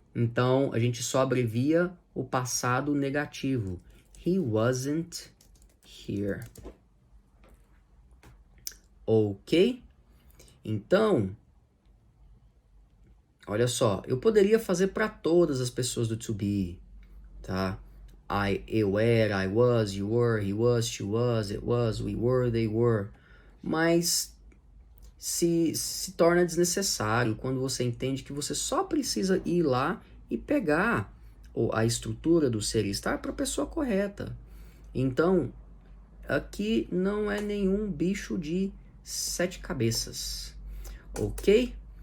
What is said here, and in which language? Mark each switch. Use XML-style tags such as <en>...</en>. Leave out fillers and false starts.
<pt>Então, a gente só abrevia o passado negativo.</pt> <en>He wasn't here.</en> <pt>Ok? Então, olha só, eu poderia fazer para todas as pessoas do to be, tá? Eu era,</pt> <en>I was, you were, he was, she was, it was, we were, they were.</en> <pt>Mas se torna desnecessário quando você entende que você só precisa ir lá e pegar a estrutura do ser e estar para a pessoa correta. Então, aqui não é nenhum bicho de 7 cabeças, ok?</pt>